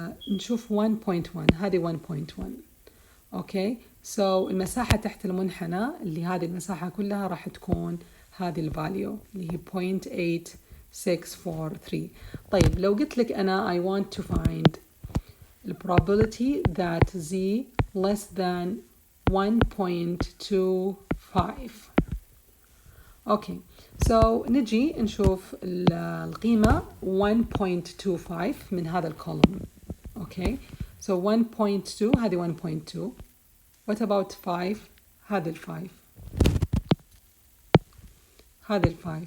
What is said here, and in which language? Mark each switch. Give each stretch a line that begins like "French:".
Arabic: نشوف 1.1، هذه 1.1. أوكي، so المساحة تحت المنحنى اللي هذه المساحة كلها راح تكون هذه الفاليو اللي هي 0.8643. طيب لو قلت لك أنا
English: I want to find the probability that z less than 1.25.
Arabic: أوكي، so نجي نشوف القيمة 1.25 من هذا الكولوم. أوكي، so 1.2 هذه 1.2.
English: what about 5؟
Arabic: هذه ال5، هذه ال5.